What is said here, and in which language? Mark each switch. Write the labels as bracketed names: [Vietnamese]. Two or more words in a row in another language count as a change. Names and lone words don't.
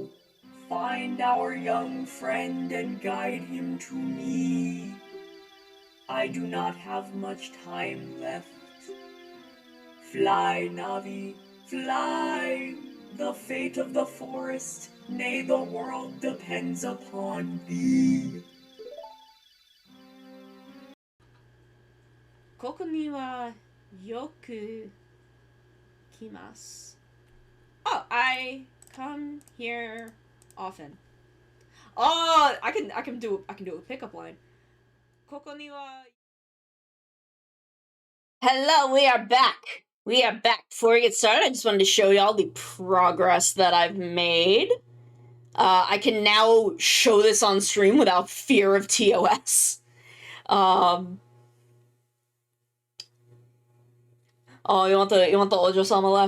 [English] Find our young friend and guide him to me. I do not have much time left. Fly, Navi, fly. The fate of the forest, nay, the world depends upon thee. [Japanese] ここにはよく来ます. [English] Oh, I come here often. Oh, I can do a pickup line. [Japanese] ここには. [English] Hello, we are back. We are back. Before we get started, I just wanted to show y'all the progress that I've made. I can now show this on stream without fear of TOS. Oh, you want the Ojo-sama laugh?